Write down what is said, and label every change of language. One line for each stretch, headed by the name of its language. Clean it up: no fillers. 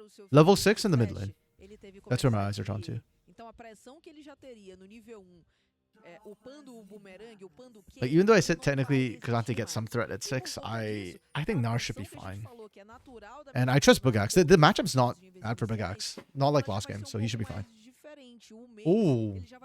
English: Level 6 in the mid lane. That's where my eyes are drawn to.
Portuguese: Então a pressão que ele já teria no nível 1, upando o boomerang, upando o
English: Like, even though I said technically Kazante gets some threat at 6, I think Gnar should be fine. And I trust Bugax. The matchup's not bad for Bugax. Not like last game, so he should be fine. Ooh.